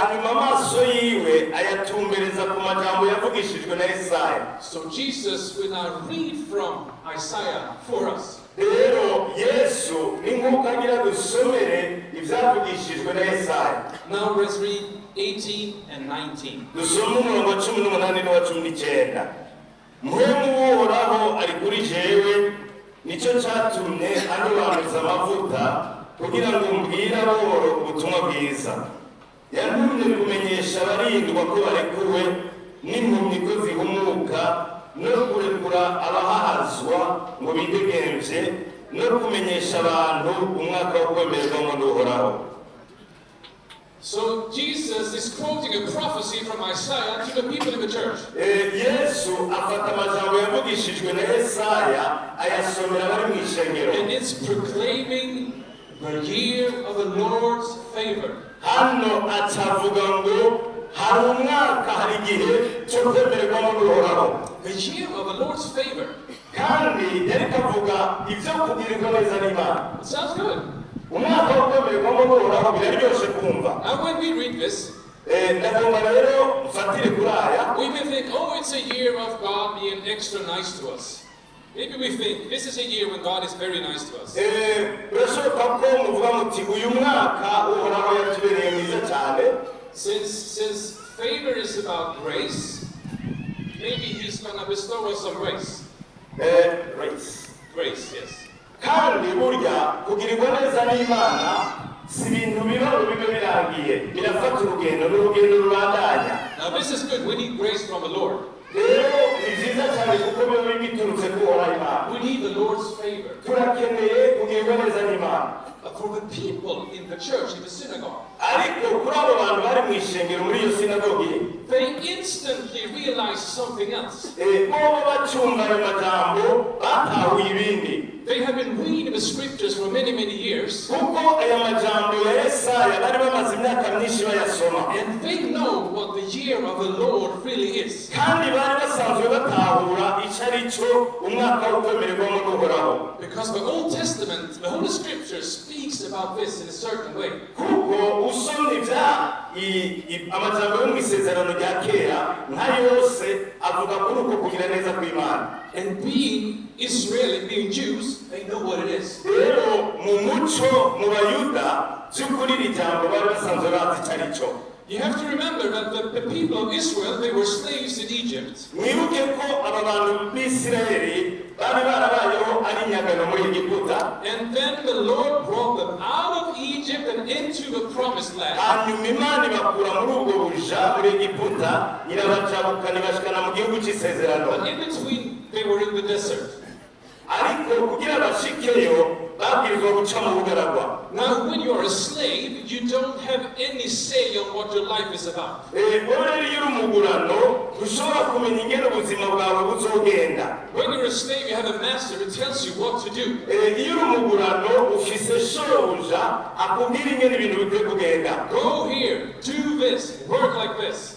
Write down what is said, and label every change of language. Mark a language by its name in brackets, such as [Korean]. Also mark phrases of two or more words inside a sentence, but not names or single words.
[English] So Jesus will now read from Isaiah for us. Now let's read 18 and 19. [Rundi] Uhoraho ari kuri jewe, nicyo cyatumye anobanuza amavuta kugira ngo mbwire aboro ubutumwa bwiza. yantumye kumenyesha abarindwa ko barekuwe n'impumyi ko zihumuka no kurekura abahahazwa ngo bidegemvye no kumenyesha abantu umwaka wo kwemererwamwo n'uhoraho. [English] So Jesus is quoting a prophecy from Isaiah to the people in the church. [Rundi] Yesu afata amajambo yavugishijwe na Yesaya ayasomera bari mu ishengero. [English] And it's proclaiming the year of the Lord's favor. [Rundi] Hano atavuga ngo hari umwaka hari igihe cyo kwemererwamo n'uhoraho. [English] The year of the Lord's favor. [Rundi] Kandi yari kavuga ibyo kugirirwa neza n'Imana. [English] It sounds good. [Rundi] Umwaka wo kwemererwamo n'uhoraho biraryoshe kumva. [English] And when we read this, [Rundi] ndagomba rero mfatire kuri aya. [English] we may think, oh, it's a year of God being extra nice to us. Maybe we think this is a year when God is very nice to us. [Rundi] Birashoboka ko muvuga muti uyu mwaka uhoraho yatubereye mwiza cyane. [English] Since favor is about grace, maybe He's gonna bestow us some grace. Grace, yes. [Rundi] Kandi burya kugirirwa neza n'Imana si ibintu bibe birangiye, birafata urugendo n'urugendo rubandanya. [English] Now this is good. We need grace from the Lord. [Rundi] Rero ni byiza cyane kuko biba biturutse ku Uhoraho Imana. [English] We need the Lord's favor. [Rundi] Turakeneye kugirirwa neza n'Imana. [English] For the people in the church, in the synagogue, [Rundi] ariko kuri abo bantu bari mu ishengero muri iyo sinagogi, [English] they instantly realized something else. [Rundi] bobo bacumba ayo majambo batahuye ibindi. [English] They have been reading the scriptures for many, many years. [Rundi] Kuko aya majambo ya Yesaya bari bamaze imyaka myinshi bayasoma. [English] And they know what the year of the Lord really is. [Rundi] Kandi bari basanzwe batahura icyo ari cyo umwaka wo kwemererwamo n'uhoraho. [English] Because the Old Testament, the Holy Scripture speaks about this in a certain way. [Rundi] Kuko usomye amajambo yo mu isezerano rya kera nka yose avuga kuri uko kugira neza kw'Imana. [English] And being Israeli, being Jews, they know what it is. [Rundi] Rero mu muco mu bayuda by'ukuri iri jambo bari basanzwe bazi icyo ari cyo. [English] You have to remember that the people of Israel, they were slaves in Egypt. [Rundi] Mwibuke ko aba bantu b'Isirayeli bari barabayeho ari inyagano muri Egiputa. [English] And then the Lord brought them out of Egypt and into the promised land. [Rundi] Hanyuma Imana ibakura muri ubwo buja muri Egiputa irabajabukana ibashikana mu gihugu cy'isezerano. [English] But in between, they were in the desert. [Rundi] Ariko kugira bashikeyo babwirizwa guca mu bugaragwa. [English] Now, when you are a slave, you don't have any say on what your life is about. When you're a slave, you have a master who tells you what to do. Go here, do this, work like this.